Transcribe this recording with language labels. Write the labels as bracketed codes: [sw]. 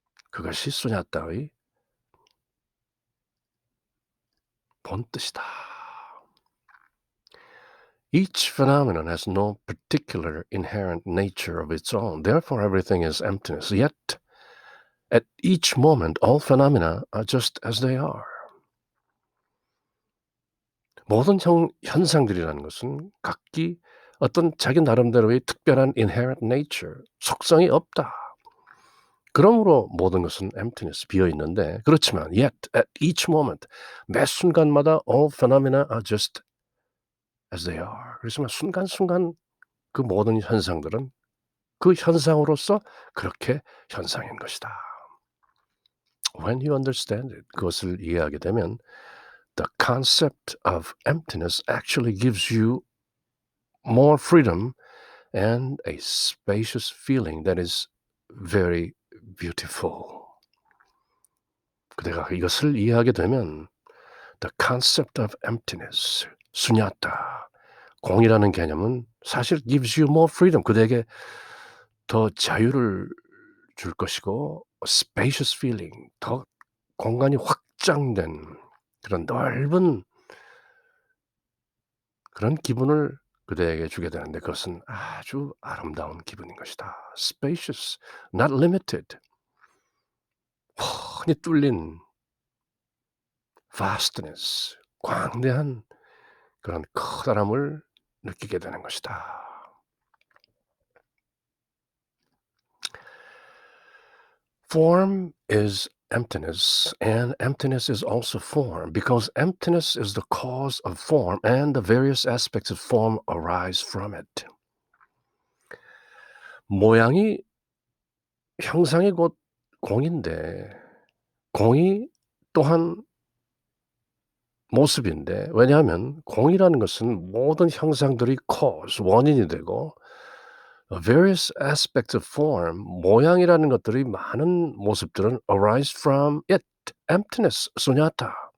[ko] 그것이 수냐타의 본뜻이다. [en] Each phenomenon has no particular inherent nature of its own. Therefore, everything is emptiness. Yet, at each moment, all phenomena are just as they are. [ko] 모든 현상들이라는 것은 각기 어떤 자기 나름대로의 특별한 inherent nature, 속성이 없다. 그러므로 모든 것은 [en] emptiness, [ko] 비어있는데 그렇지만 [en] yet at each moment, [ko] 매 순간마다 [en] all phenomena are just as they are. [ko] 그렇지만 순간순간 그 모든 현상들은 그 현상으로서 그렇게 현상인 것이다. [en] When you understand it, [ko] 그것을 이해하게 되면 [en] the concept of emptiness actually gives you more freedom and a spacious feeling that is very beautiful. [ko] 내가 이것을 이해하게 되면 [en] the concept of emptiness, [ko] 수냐타, 공이라는 개념은 사실 [en] gives you more freedom, [ko] 그대에게 더 자유를 줄 것이고 [en] spacious feeling, [ko] 더 공간이 확장된 그런 넓은 그런 기분을 그대에게 주게 되는데 그것은 아주 아름다운 기분인 것이다. [en] spacious, not limited. [ko] 훤히 뚫린 vastness, 광대한 그런 커다람을 느끼게 되는 것이다. [en] Form is emptiness, and emptiness is also form, because emptiness is the cause of form, and the various aspects of form arise from it. [ko] 모양이 형상이 곧 공인데 공이 또한 모습인데 왜냐하면 공이라는 것은 모든 형상들이 cause, 원인이 되고 [en] various aspects of form, [ko] 모양이라는 것들이 많은 모습들은 [en] arise from it, emptiness, [ko] sunyata.